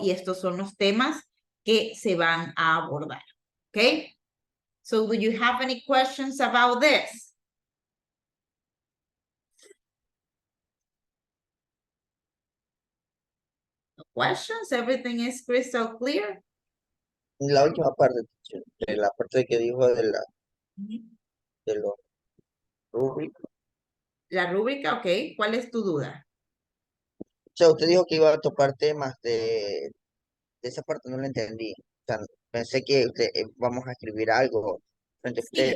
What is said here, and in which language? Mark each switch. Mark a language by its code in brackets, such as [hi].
[es] Y estos son los temas que se van a abordar, ¿ok? [en] So, do you have any questions about this? Questions? Everything is crystal clear? [es] La última parte, teacher, de la parte que dijo de los rúbricos. La rúbrica, ok. ¿Cuál es tu duda? O sea, usted dijo que iba a tocar temas de esa parte, no lo entendí. O sea, pensé que vamos a escribir algo frente a ustedes,